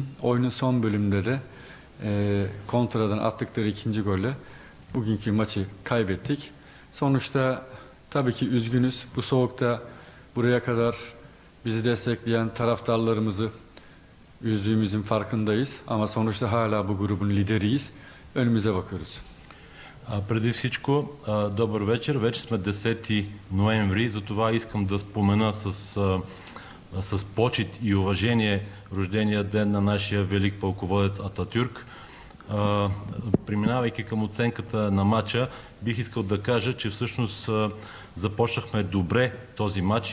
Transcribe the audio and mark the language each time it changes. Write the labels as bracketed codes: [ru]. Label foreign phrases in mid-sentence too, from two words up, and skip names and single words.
[tr] Oyunun son bölümünde de kontradan attıkları ikinci golle bugünkü maçı kaybettik. Sonuçta tabii ki üzgünüz. Bu soğukta buraya kadar bizi destekleyen taraftarlarımızı üzdüğümüzün farkındayız. Ama sonuçta hala bu grubun lideriyiz. Önümüze bakıyoruz. [bg] Преди всичко, добър вечер. Вече сме 10 ноември, затова искам да спомена с почит и уважение рождения ден на нашия велик пълководец Ататюрк. Преминавайки към оценката на матча, бих искал да кажа, че всъщност започнахме добре този матч.